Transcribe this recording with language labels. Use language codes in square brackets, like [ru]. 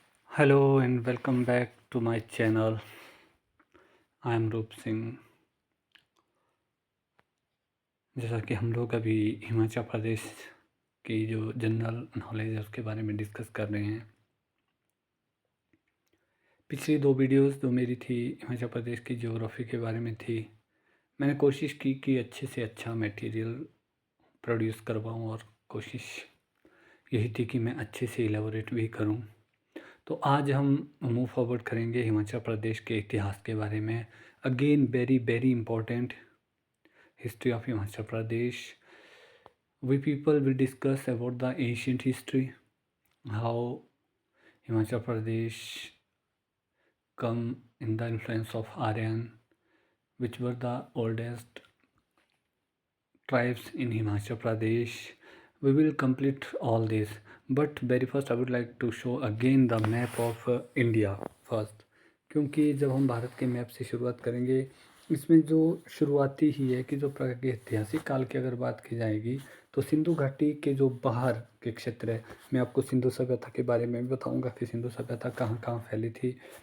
[en] Hello and welcome back to my channel. I am Roop Singh. [hi] जैसा कि हम लोग अभी हिमाचल प्रदेश की जो जनरल नॉलेज है उसके बारे में डिस्कस कर रहे हैं। पिछली दो वीडियोस जो मेरी थी हिमाचल प्रदेश की ज्योग्राफी के बारे में थी। मैंने कोशिश की कि अच्छे से अच्छा मटेरियल प्रोड्यूस करवाऊँ और कोशिश यही थी कि मैं अच्छे से इलेबोरेट भी करूँ। तो आज हम [en] move forward [hi] करेंगे हिमाचल प्रदेश के इतिहास के बारे में। [en] Again very very important history of Himachal Pradesh. We people will discuss about the ancient history, how Himachal Pradesh come in the influence of Aryan, which were the oldest tribes in Himachal Pradesh. We will complete all this, but very first I would like to show again the map of India first, [hi] क्योंकि जब हम भारत के map से शुरुआत करेंगे इसमें जो शुरुआती ही है कि जो प्रागैतिहासिक काल की अगर बात की जाएगी तो सिंधु घाटी के जो बाहर के क्षेत्र है, मैं आपको सिंधु सभ्यता के बारे में भी बताऊंगा कि सिंधु सभ्यता कहाँ कहाँ फैली थी।